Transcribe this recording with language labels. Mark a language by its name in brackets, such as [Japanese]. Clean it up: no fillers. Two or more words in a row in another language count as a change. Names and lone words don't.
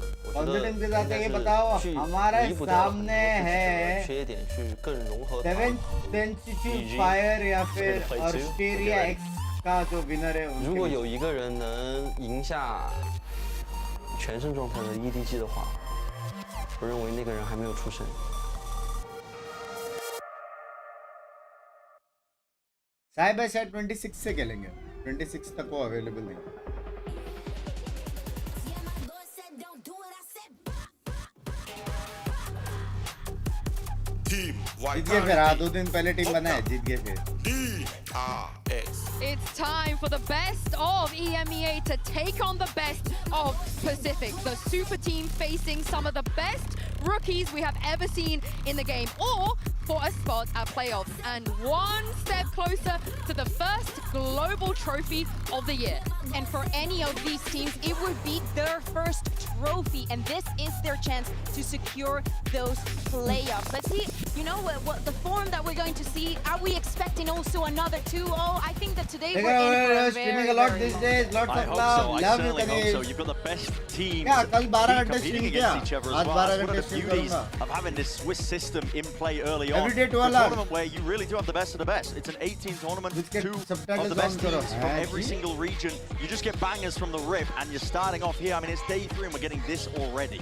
[Hindi] कॉन्फिडेंस के साथ ये बताओ हमारे सामने है 7 फायर या फिर ऑस्ट्रेलिया एक्स का जो विनर है [Chinese] 如果有一个人能赢下全胜状态的 EDG 的话，我认为那个人还没有出生。 [English] side by side [Hindi] 26 से खेलेंगे 26 तक वो अवेलेबल नहीं [English] Team [Hindi] जीत गए फिर हाँ 2 दिन पहले टीम बना है जीत गए फिर [English] DRX. It's time for the best of EMEA to take on the best of Pacific. The super team facing some of the best rookies we have ever seen in the game, or for a spot at playoffs. And one step closer to the first global trophy of the year. And for any of these teams, it would be their first trophy, and this is their chance to secure those playoffs. Let's see, you know, what the form that we're going to see. Are we expecting also another 2-0? I think that today we're in for a streaming very, a lot very these long. days lots I of hope love so. I love you certainly hope so. Kanesh You've got the best teams Yeah, [Hindi] कल 12 घंटे [English] competing [Hindi] stream किया [English] against each other as [Hindi] आज [English] well. [Hindi] 12 [English] That's one [Hindi] घंटे [English] of the [Hindi] stream [English] beauties [Hindi] करूँगा [English] of having this Swiss system in play early on. Every day It's a 12 hours. tournament where you really do have the best of the best. It's an 18 tournament, [Hindi] उसके [English] 2 of [Hindi] subtitles [English] the best [Hindi] on करो [English] teams from every single region. You just get bangers from the rip, and you're starting off here. I mean, it's day 3 and we're getting this already.